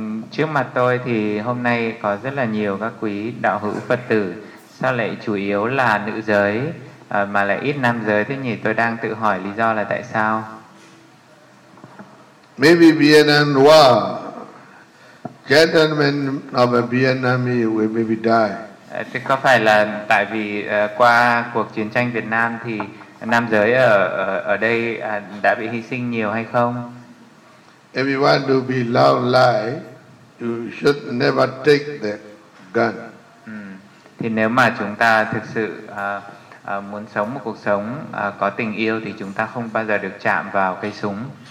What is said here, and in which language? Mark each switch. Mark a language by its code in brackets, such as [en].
[vi] Trước mặt tôi thì hôm nay có rất là nhiều các quý đạo hữu Phật tử. Sao lại chủ yếu là nữ giới mà lại ít nam giới thế nhỉ? Tôi đang tự hỏi lý do là tại sao? [en] Maybe Vietnam War. Gentlemen of a Vietnamese will maybe die. [vi] Thì có phải là tại vì qua cuộc chiến tranh Việt Nam thì nam giới ở đây đã bị hy sinh nhiều hay không? [en] If you want to be long life, you should never take the gun. [vi] Thì nếu mà chúng ta thực sự muốn sống một cuộc sống có tình yêu thì chúng ta không bao giờ được chạm vào cây súng.